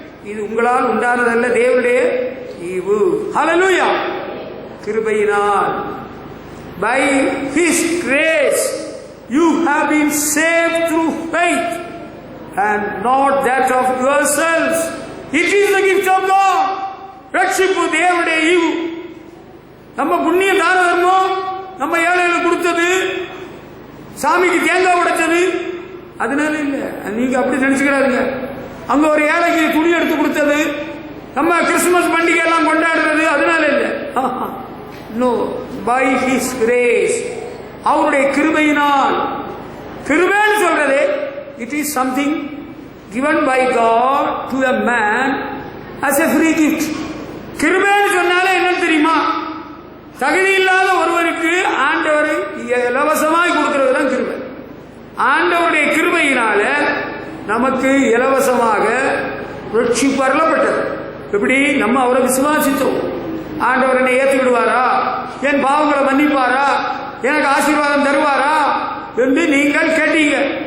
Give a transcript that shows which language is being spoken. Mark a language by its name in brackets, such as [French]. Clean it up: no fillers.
[Tamil] இது உங்களால் உண்டானதல்ல, தேவனுடைய ஈவு. ஹல்லேலூயா. கிருபையினால், [English] by his grace you have been saved through faith and not that of yourselves. It is the gift of God. [Tamil] ரட்சிப்பு தேவனுடைய ஈவு. நம்ம புண்ணிய தான தர்மம், நம்ம ஏழைகளுக்கு கொடுத்தது, சாமிக்கு தேங்காய் உடைச்சது, அதனால இல்ல. நீங்க அப்படி நினைச்சுக்கிறாருங்க. அங்க ஒரு ஏழைக்கு துணி எடுத்து கொடுத்தது, நம்ம கிறிஸ்துமஸ் பண்டிகை எல்லாம் கொண்டாடுறது, அதனால இல்ல. [English] no, by his grace, [Tamil] அவருடைய கிருபையினால். கிருபைன்னு சொல்றது, [English] It is something given by God to a man as a free gift. [Tamil] கிருபைன்னு சொன்னாலே என்ன தெரியுமா? தகுதி இல்லாத ஒருவருக்கு ஆண்டவர் இலவசமாய் கொடுக்கிறது தான் கிருபை. ஆண்டவருடைய கிருபையினால நமக்கு இலவசமாக ரட்சிப்பு அருளப்பட்டது. எப்படி? நம்ம அவரை விசுவாசித்தோம். ஆண்டவர் என்னை ஏற்றுக்கிடுவாரா, என் பாவங்களை மன்னிப்பாரா, எனக்கு ஆசீர்வாதம் தருவாரா என்று நீங்கள் கேட்டீங்க.